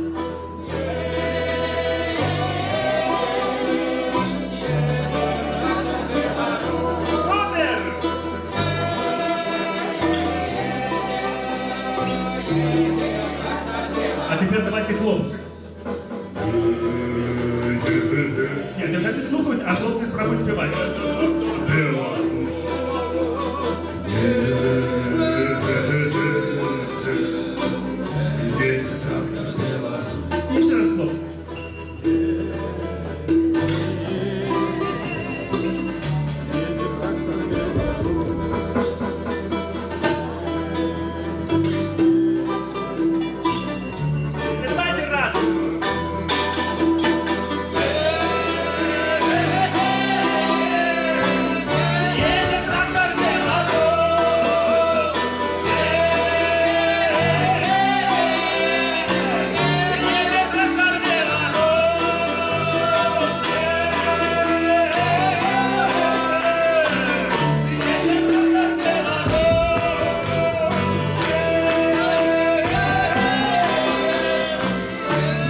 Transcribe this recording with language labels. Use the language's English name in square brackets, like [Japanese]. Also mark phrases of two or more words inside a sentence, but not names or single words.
[Russian] Супер! А теперь давайте хлопцы. [Ukrainian] Ні, дівчата слухають, а хлопці спробують співати. [Russian] Едет трактор Беларусь. [Ukrainian] І ще раз хлопці. Давайте раз. [Russian] Едет трактор Беларусь. Едет трактор Беларусь.